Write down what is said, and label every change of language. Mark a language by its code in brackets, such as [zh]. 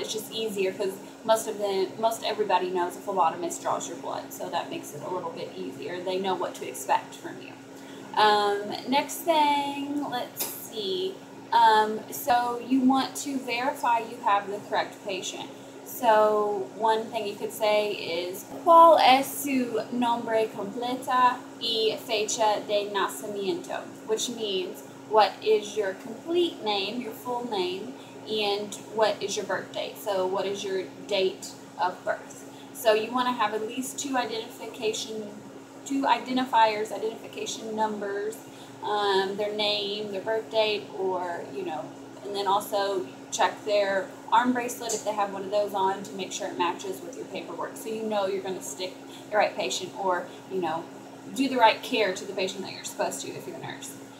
[en] It's just easier because most everybody knows a phlebotomist draws your blood, so that makes it a little bit easier. They know what to expect from you. Next thing, let's see. So you want to verify you have the correct patient. So one thing you could say is, [es] ¿Cuál es su nombre completa y fecha de nacimiento? [en] Which means, what is your complete name, your full name, and what is your birth date? So what is your date of birth? So you want to have at least two identifiers, identification numbers, their name, their birth date, or, you know, and then also check their arm bracelet if they have one of those on to make sure it matches with your paperwork, so you know you're going to stick the right patient, or, you know, do the right care to the patient that you're supposed to if you're a nurse.